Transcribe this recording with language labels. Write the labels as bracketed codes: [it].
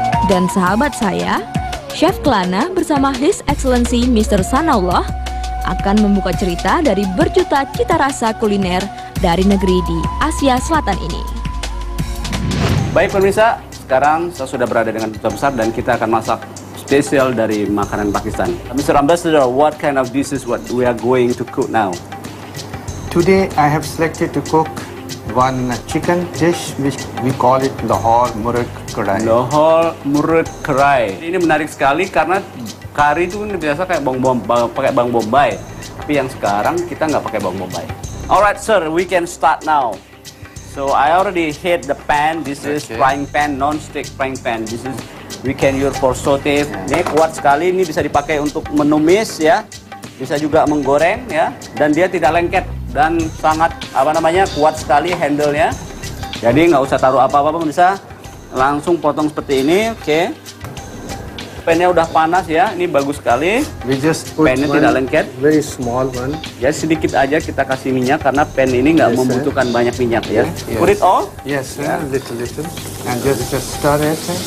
[id] Dan sahabat saya, Chef Kelana bersama His Excellency Mr. Sanaullah akan membuka cerita dari berjuta cita rasa kuliner dari negeri di Asia Selatan ini. Baik pemirsa, sekarang saya sudah berada dengan duta besar dan kita akan masak spesial dari makanan Pakistan. [en] Mr. Ambassador, what kind of dishes what we are going to cook now? Today I have selected to cook one chicken dish which we call it Lahore Murad Karai. [id] Lahore Murad Karai. Ini menarik sekali karena kari itu biasa kayak pakai bawang bombay. Tapi yang sekarang kita nggak pakai bawang bombay. [en] Alright sir, we can start now. So I already heat the pan. This is frying pan, non-stick frying pan. This is we can use for saute. [id] Ini kuat sekali. Ini bisa dipakai untuk menumis ya. Bisa juga menggoreng ya. Dan dia tidak lengket dan sangat kuat sekali handle-nya. Jadi nggak usah taruh apa-apa, bisa langsung potong seperti ini. Oke. Pennya udah panas ya, ini bagus sekali. [en] We just put [id] Pennya tidak lengket. [en] very small one. [id] Ya sedikit aja kita kasih minyak karena pen ini nggak [en] Yes, sir. [id] membutuhkan banyak minyak ya. [en] Yes. Put it all. Yes, little, and just stir it.